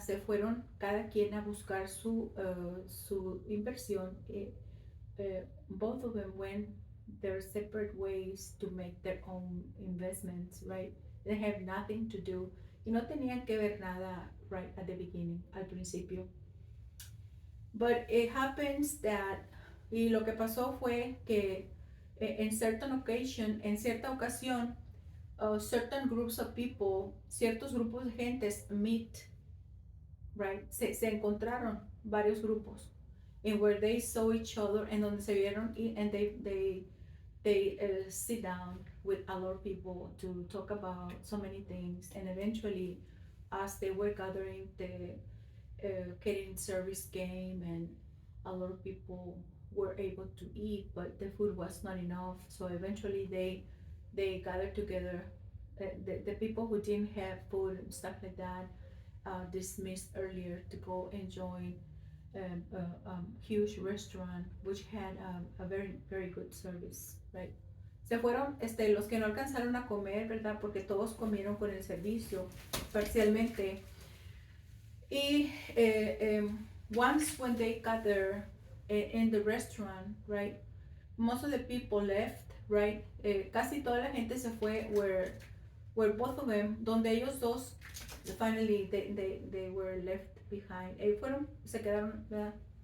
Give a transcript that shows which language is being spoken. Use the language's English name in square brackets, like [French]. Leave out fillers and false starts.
[Spanish] Se fueron cada quien a buscar su inversión. [English] Both of them went their separate ways to make their own investments, right? They have nothing to do. [Spanish] Y no tenían que ver nada, right, [English] at the beginning, [Spanish] al principio. [English] But it happens that, [Spanish] y lo que pasó fue que en cierta ocasión, [English] certain groups of people, [Spanish] ciertos grupos de gentes meet, right? Se encontraron varios grupos, [English] in where they saw each other, [Spanish] en donde se vieron, [English] and they sit down with a lot of people to talk about so many things, and eventually, as they were gathering, the catering service came, and a lot of people were able to eat, but the food was not enough. So eventually, they gathered together. The people who didn't have food and stuff like that dismissed earlier to go and join a huge restaurant which had a very very good service, right? [Spanish] Se fueron los que no alcanzaron a comer, ¿verdad? Porque todos comieron con el servicio parcialmente. [English] Y once when they got there in the restaurant, right? Most of the people left, right? [Spanish] Casi toda la gente se fue [English] where both of them, [Spanish] donde ellos dos, [English] finally they were left behind. [Spanish] Se quedaron, ¿verdad?